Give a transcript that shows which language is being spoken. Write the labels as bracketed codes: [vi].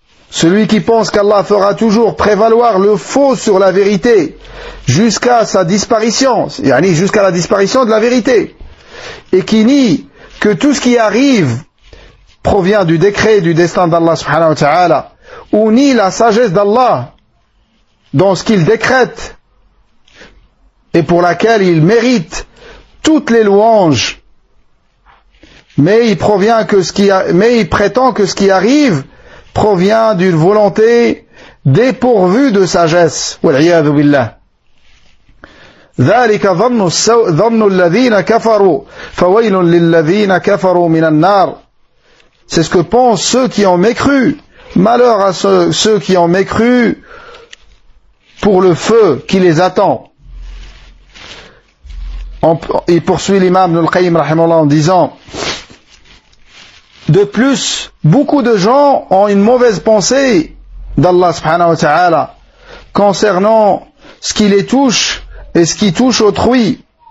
[fr] Celui qui pense qu'Allah fera toujours prévaloir le faux sur la vérité jusqu'à sa disparition, yani jusqu'à la disparition de la vérité, et qui nie que tout ce qui arrive provient du décret et du destin d'Allah subhanahu wa ta'ala, ou nie la sagesse d'Allah dans ce qu'il décrète et pour laquelle il mérite toutes les louanges, mais il prétend que ce qui arrive provient d'une volonté dépourvue de sagesse. [ar] Wal-'iyadhu billah. ذلك ظن الذين كفروا فويل للذين كفروا من النار. [fr] C'est ce que pensent ceux qui ont mécru. Malheur à ceux qui ont mécru pour le feu qui les attend. Il poursuit l'imam Ibn al-Qayyim rahimahullah en disant: de plus, beaucoup de gens ont une mauvaise pensée d'Allah subhanahu wa ta'ala concernant ce qui les touche et ce qui touche autrui.